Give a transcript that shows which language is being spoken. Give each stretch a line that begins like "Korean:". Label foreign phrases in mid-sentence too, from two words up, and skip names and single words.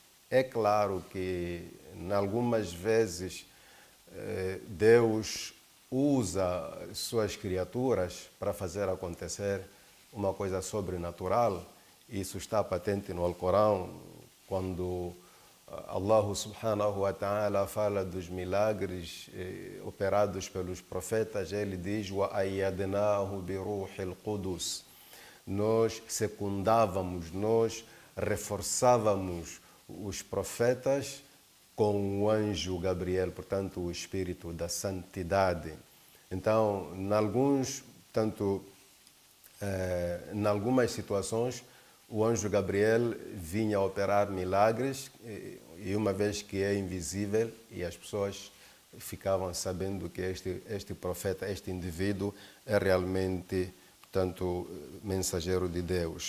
Portuguese: É claro que algumas vezes Deus usa suas criaturas para fazer acontecer uma coisa sobrenatural. Isso está patente no Alcorão, quando
Arabic: الله سبحانه وتعالى
Portuguese: fala dos milagres operados pelos profetas. Ele diz:
Arabic: "وأيدناه بروح القدس".
Portuguese: Nós secundávamos, nós reforçávamos os profetas com o anjo Gabriel, portanto, o espírito da santidade. Então, em algumas situações, o anjo Gabriel vinha operar milagres, e uma vez que é invisível, e as pessoas ficavam sabendo que este profeta, este indivíduo, é realmente, portanto, mensageiro de Deus.